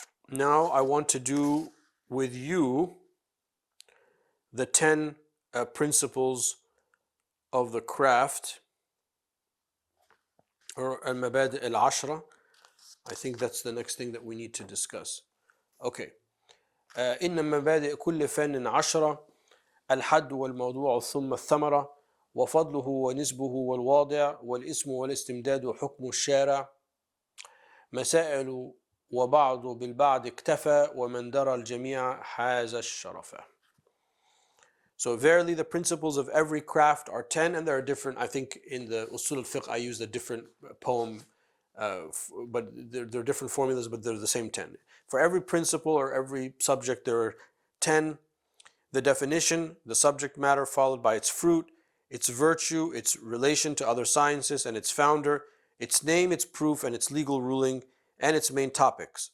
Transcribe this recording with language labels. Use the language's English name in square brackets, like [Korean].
[English] Now I want to do with you the 10 principles of the craft, or al-mabadi' al-ashra. I think that's the next thing that we need to discuss. Okay. [Arabic] إن مبادئ كل فن 10 الحد والموضوع ثم الثمرة وفضله ونسبه والواضع والاسم والاستمداد وحكم الشارع مسائل وبعض بالبعض اكتفى ومن درى الجميع حاز الشرف. [English] So verily the principles of every craft are 10, and there are different, I think in the Usul al-Fiqh I used a different poem, but there are different formulas, but they're the same 10. For every principle or every subject there are 10. The definition, the subject matter followed by its fruit, its virtue, its relation to other sciences and its founder, its name, its proof, and its legal ruling, and its main topics.